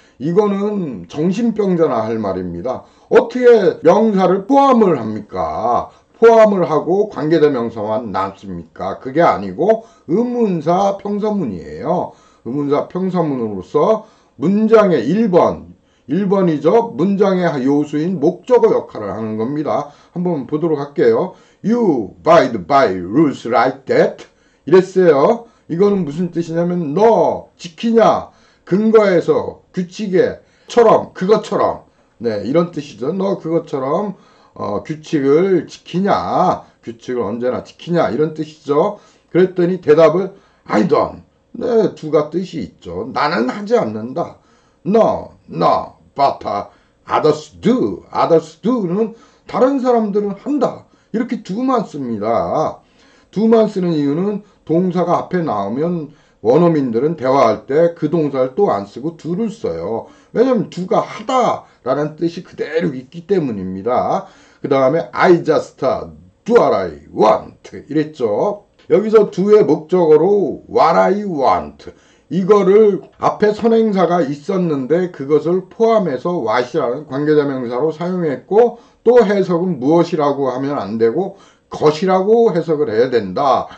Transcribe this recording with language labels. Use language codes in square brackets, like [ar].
[ko] 이거는 정신병자나 할 말입니다. 어떻게 명사를 포함을 합니까? 포함을 하고 관계대명사만 남습니까? 그게 아니고 의문사 평서문이에요. 의문사 평서문으로서 문장의 1번이죠. 문장의 요수인 목적어 역할을 하는 겁니다. 한번 보도록 할게요. [en] You abide by rules like that. [ko] 이랬어요. 이거는 무슨 뜻이냐면 너 지키냐? 근거에서 규칙에처럼 그것처럼 네 이런 뜻이죠. 너 그것처럼 규칙을 지키냐? 규칙을 언제나 지키냐? 이런 뜻이죠. 그랬더니 대답을 [en] I don't. [ko] 네, 두가 뜻이 있죠. 나는 하지 않는다. [en] No, but others do. others do [ko] 는 다른 사람들은 한다. 이렇게 두만 씁니다. 두만 쓰는 이유는 동사가 앞에 나오면 원어민들은 대화할 때 그 동사를 또 안 쓰고 do를 써요. 왜냐면 do가 하다라는 뜻이 그대로 있기 때문입니다. 그 다음에 [en] I just do what I want [ko] 이랬죠. 여기서 do의 목적어로 [en] what I want [ko] 이거를 앞에 선행사가 있었는데 그것을 포함해서 what이라는 관계대명사로 사용했고 또 해석은 무엇이라고 하면 안 되고 것이라고 해석을 해야 된다.